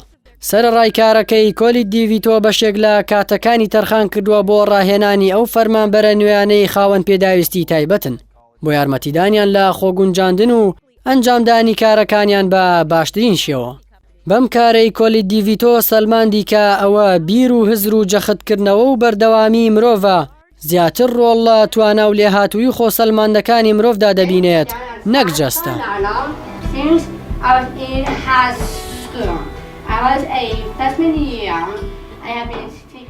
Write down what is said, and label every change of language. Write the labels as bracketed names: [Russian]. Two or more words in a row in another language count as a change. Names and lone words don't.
[Central Kurdish] سەرڕای کارەکەی کۆلیت دیڤیتۆ بەشێک لە کاتەکانی تەرخان کردووە بۆ ڕاهێنانی ئەو فەرمانبەرە نوێیانەی خاوەن پێداویستی تایبەتن بۆ یارمەتیدانیان لە خۆگونجاندن و ئەنجامدانی کارەکانیان بە باشترین شێوە. بەم کارەی کۆلیت دیڤیتۆ سەلماندی کە ئەوە بیر و هزر و جەختکردنەوە و بەردەوامی مرۆڤە زیاتر ڕۆڵ لە توانە و لێهاتووی خۆسەلماندەکانی مرۆڤدا دەبینێت نەک جەستە. [English] I was a freshman year. I have been